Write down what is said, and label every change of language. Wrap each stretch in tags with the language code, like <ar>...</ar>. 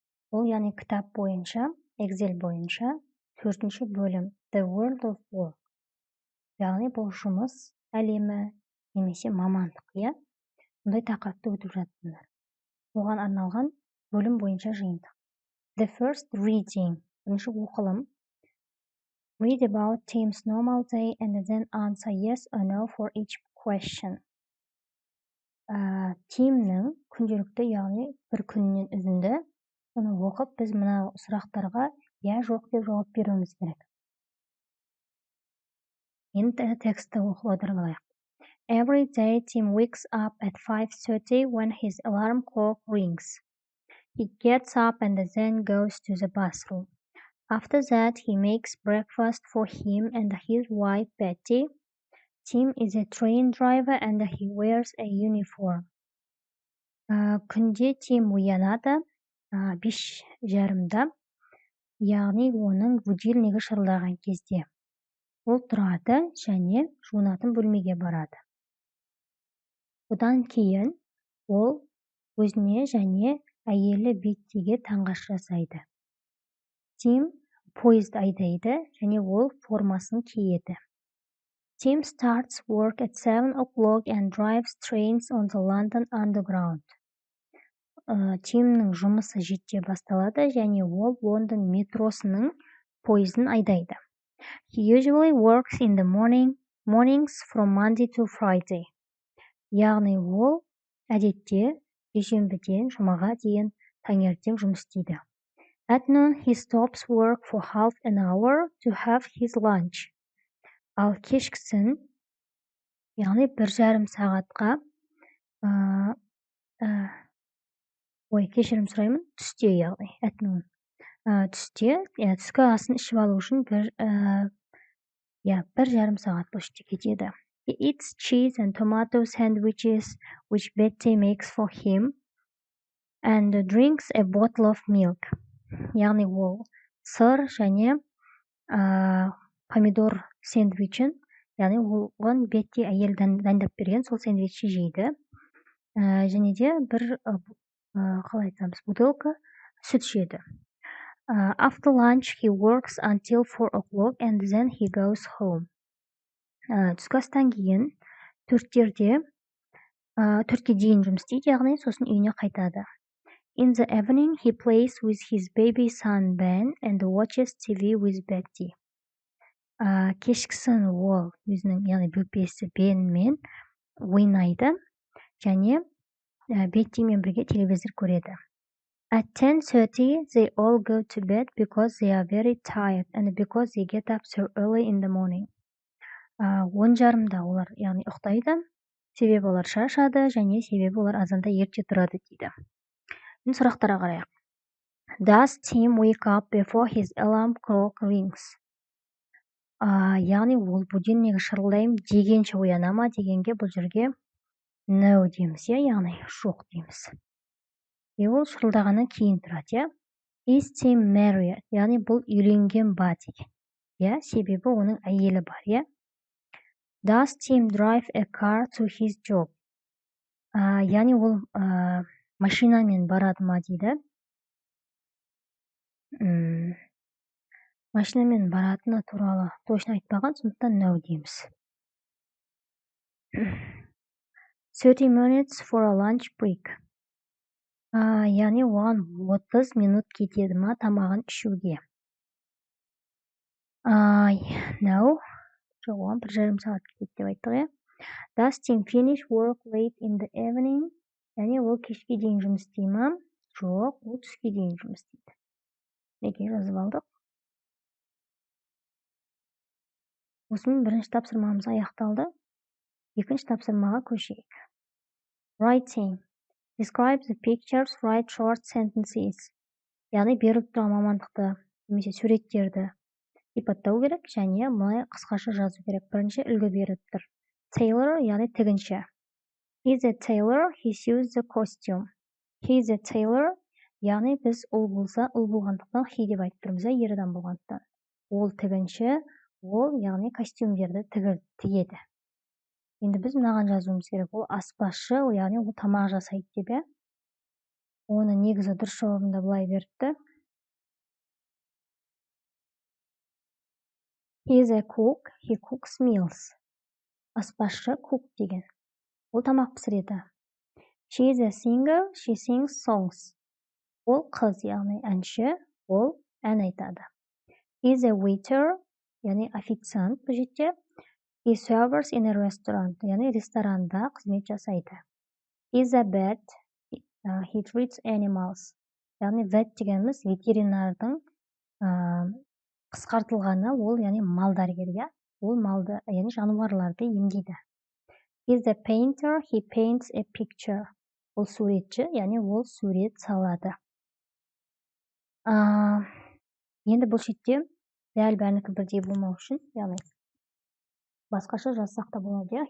<kk>Бұл яғни кітап бойынша, Excel бойынша 4-ші бөлім</kk> <en>The World of Work.</en> <kk>Яғни бұл жұмыс әлемі немесе мамандық, иә? Бұндай тақырыпты өтіп жатырмыз. Оған арналған бөлім бойынша жиынтық.</kk> <en>The first reading.</en> <kk>Бірінші оқылым.</kk> <en>Read about Tim's normal day and then answer yes or no for each question.</en> <kk>Тимнің күнделікті, яғни бір күннен үзінді, оны оқып, біз мына сұрақтарға я жоқ деп жауап беруіміз керек. Енді текстті оқып отырып алайық.</kk> <en>Every day Tim wakes up at 5:30 when his alarm clock rings. He gets up and then goes to the bathroom. After that, he makes breakfast for him and his wife, Betty. Tim is a train driver and he wears a uniform.</en> <kk>Күнде Тим оянады 5:30-да, яғни оның будильнигі шырылдаған кезде. Ол тұрады және жуынатын бөлмеге барады. Одан кейін ол өзіне және әйелі Беттиге таңғаш жасайды. Тим поезд айдайды және ол формасын киеді.</kk> <en>Tim starts work at 7 o'clock and drives trains on the London Underground.</en> <kk>Тимнің жұмысы 7-те басталады және ол Лондон метросының поездын айдайды.</kk> <en>He usually works in the mornings from Monday to Friday.</en> <kk>Яғни ол әдетте дүйсенбіден жұмаға дейін таңертең жұмыс істейді.</kk> <en>At noon, he stops work for half an hour to have his lunch.</en> <kk>Ал кешкісін, яғни 1,5 сағатқа, кешірім сұраймын, түсте, яғни,</kk> <en>at noon.</en> <kk>Түсте, түскі асын ішіп алу үшін 1,5 сағат бұл іште кетеді.</kk> <en>He eats cheese and tomato sandwiches, which Betty makes for him, and drinks a bottle of milk.</en> <kk>Яғни ол сыр және помидор сэндвичін, яғни оған Бетти әйел дайындап берген, сол сэндвичі жейді. Және де бір, қалай айтамыз, бутылка сүт ішеді.</kk> <en>After lunch, he works until 4 o'clock and then he goes home.</en> <kk>Түскі астан кейін 4-ке дейін жұмыс істейді, яғни сосын үйіне қайтады.</kk> <en>In the evening, he plays with his baby son Ben and watches TV with Betty.</en> <kk>Кешкісін ол өзінің, яғни бөпесі Бенмен ойнайды және Беттимен бірге телевизор көреді.</kk> <en>At 10:30, they all go to bed because they are very tired and because they get up so early in the morning.</en> <kk>10:30-да олар, яғни ұйықтайды, себебі олар шаршады және себебі олар азанда ерте тұрады дейді. Енді сұрақтарға қарайық.</kk> <en>Does Tim wake up before his alarm clock rings?</en> <kk>Яғни ол будильнигі шырылдайым дегенше ояна ма дегенге бұл жерге no дейміз, яғни жоқ дейміз. Ол шырылдағаннан кейін тұрады.</kk> <en>Is Tim married?</en> <kk>Яғни бұл үйленген ба деген. Себебі оның әйелі бар.</kk> <en>Does Tim drive a car to his job?</en> <kk>Яғни ол машинамен барады ма дейді. Машинамен баратыны туралы точно айтпаған, сондықтан no дейміз.</kk> <en>30 minutes for a lunch break.</en> <kk>Яғни оған 30 минут кетеді ма тамағын ішуге.</kk> <en>No.</en> <kk>Оған 1,5 сағат кетеді деп айттық.</kk> <en>Does Tim finish work late in the evening?</en> <kk>Яғни ол кешке дейін жұмыс істей ма? Жоқ, ол түске дейін жұмыс істейді. Неге жазып алдық? Осымен бірінші тапсырмамыз аяқталды. Екінші тапсырмаға көшейік.</kk> <en>Writing. Describe the pictures, write short sentences.</en> <kk>Яғни беріліп тұрған мамандықты, немесе суреттерді сипаттау керек және мұнай қысқаша жазу керек. Бірінші үлгі беріп тұр. Tailor, яғни тігінші.</kk> <en>He's a tailor, he sews the costume. He's a tailor,</en> <kk>яғни біз ұл болса, ұл болғандықтан he деп айтып тұрмыз, ер адам болғандықтан. ол тігінші, ол яғни костюмдерді тігеді. Енді біз мынаған жазуымыз керек. Ол аспазшы, яғни ол тамақ жасайды деп, иә? Оны негізі дұрыс жауабында былай беріпті.</kk> <en>He is a cook, he cooks meals.</en> <kk>Аспазшы, cook деген. Ол тамақ пісіреді.</kk> <en>She is a singer, she sings songs.</en> <kk>Ол қыз, яғни әнші, ол ән айтады.</kk> <en>He is a waiter,</en> <kk>яғни официант бұл жерде.</kk> <en>He serves in a restaurant,</en> <kk>яғни ресторанда қызмет жасайды.</kk> <en>He is a vet, he treats animals.</en> <kk>Яғни vet дегеніміз ветеринардың қысқартылғаны, ол яғни малдәрігер, ол малды, яғни жануарларды емдейді. He is a painter, he paints a picture. Ол суретші, яғни ол сурет салады. Енді бұл шетте дәл бәрінікі бірдей болмау үшін, яғни басқаша жазсақ та болады.</kk>